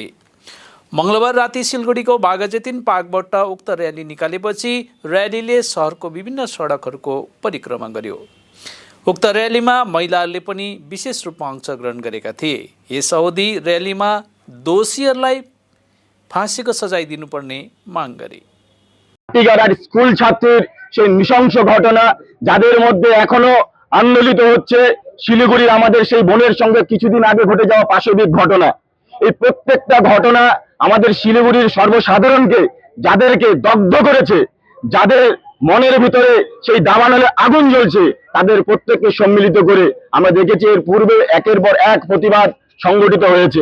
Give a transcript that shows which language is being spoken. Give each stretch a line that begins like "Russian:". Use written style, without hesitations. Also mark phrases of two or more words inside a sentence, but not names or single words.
Nepali: मंगलबार राति सिलगढीको बाघाजतिन पार्कबाट उक्त र्याली निकालेपछि र्यालीले शहरको विभिन्न सडकहरूको परिक्रमा गर्यो। उक्त र्यालीमा महिलाहरूले पनि विशेष रूपमा अंशग्रहण गरेका थिए। यस अवधि र्यालीमा दोषीहरूलाई फाँसीको सजाय दिनुपर्ने माग गरे।
Bangla: স্কুল ছাত্রীর সেই নৃশংস ঘটনা যাদের মধ্যে এখনো আন্দোলিত হচ্ছে, শিলিগুড়ির আমাদের সেই বোনের সঙ্গে কিছুদিন আগে ঘটে যাওয়া পাশবিক ঘটনা, এই প্রত্যেকটা ঘটনা আমাদের শিলিগুড়ির সর্বসাধারণকে, যাদেরকে দগ্ধ করেছে, যাদের মনের ভিতরে সেই দাবানলে আগুন জ্বলছে, তাদের প্রত্যেককে সম্মিলিত করে আমরা দেখেছি এর পূর্বে একের পর এক প্রতিবাদ সংগঠিত হয়েছে।